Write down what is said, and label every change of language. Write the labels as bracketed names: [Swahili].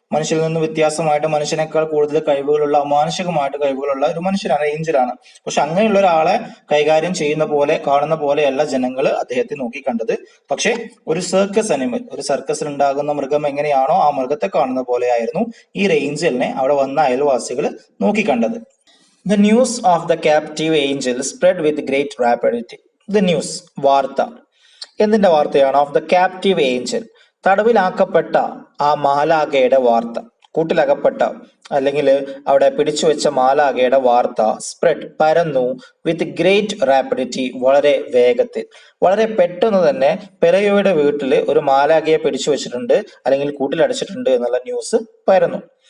[Malayalam] മനുഷ്യരിൽ നിന്ന് വ്യത്യാസമായിട്ട് മനുഷ്യനേക്കാൾ കൂടുതൽ കഴിവുകളുള്ള, അമാനുഷികമായിട്ട് കഴിവുകളുള്ള ഒരു മനുഷ്യനാണ്, ഏഞ്ചലാണ്. പക്ഷെ അങ്ങനെയുള്ള ഒരാളെ കൈകാര്യം ചെയ്യുന്ന പോലെ, കാണുന്ന പോലെയല്ല ജനങ്ങൾ അദ്ദേഹത്തെ നോക്കി കണ്ടത്. പക്ഷെ ഒരു സർക്കസ് അനിമൽ, ഒരു സർക്കസിൽ ഉണ്ടാകുന്ന മൃഗം എങ്ങനെയാണോ ആ മൃഗത്തെ കാണുന്ന പോലെയായിരുന്നു ഈ ഏഞ്ചലിനെ അവിടെ വന്ന അയൽവാസികൾ നോക്കിക്കണ്ടത്. [English] The news of the captive angel spread with great rapidity. The news, [Malayalam] വാർത്ത. എന്തിന്റെ വാർത്തയാണ്? [English] of the captive angel, [Malayalam] തടവിലാക്കപ്പെട്ട ആ മാലാഖയുടെ വാർത്ത. കൂട്ടിലകപ്പെട്ട അല്ലെങ്കിൽ അവിടെ പിടിച്ചു വെച്ച മാലാഖയുടെ വാർത്ത സ്പ്രെഡ്, പരന്നു, [English] with great rapidity, [Malayalam] വളരെ വേഗത്തിൽ, വളരെ പെട്ടെന്ന് തന്നെ പെലയോയുടെ വീട്ടിൽ ഒരു മാലാഖയെ പിടിച്ചു വെച്ചിട്ടുണ്ട് അല്ലെങ്കിൽ കൂട്ടിലടച്ചിട്ടുണ്ട് എന്നുള്ള ന്യൂസ് പരന്നു.